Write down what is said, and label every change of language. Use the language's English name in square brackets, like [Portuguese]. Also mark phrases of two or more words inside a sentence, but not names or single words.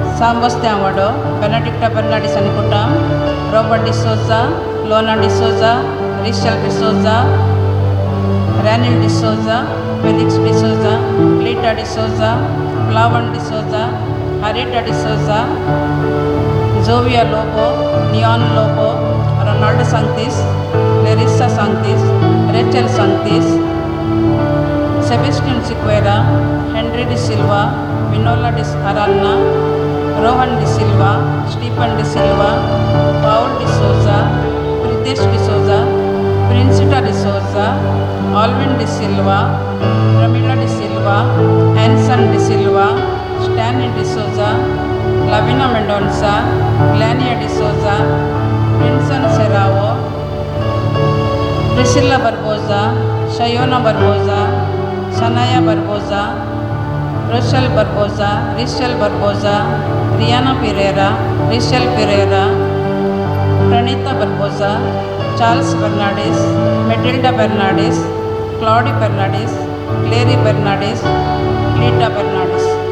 [English] Sebastian Wado, Benedicta Bernardis and Kutam, Robert D'Souza, Lona D'Souza, Richel D'Souza, Ranil D'Souza, Felix D'Souza, Lita D'Souza, Flavan D'Souza, Harita D'Souza, Zovia Lobo, Neon Lobo, Ronaldo Sanctis, Larissa Sanctis, Rachel Sanctis, Sebastian Siqueira, Henry De Silva, Vinola De Arana, Rohan De Silva, Stephen De Silva, Paul De Souza, Pritesh De Souza, Princita De Souza, Alvin De Silva, Ramila De Silva, Anson De Silva, Stanley De Souza, Lavina Mendonça, Glania De Souza, Vincent Serrao, Priscilla Barbosa, Shayona Barbosa, Sanaya Barbosa, Rochelle Barbosa, Richelle Barbosa, Rihanna Pereira, Richelle Pereira, Pranita Barbosa, Charles Bernardis, Matilda Bernardis, Claudia Bernardis, Clary Bernardis, Lita Bernardis.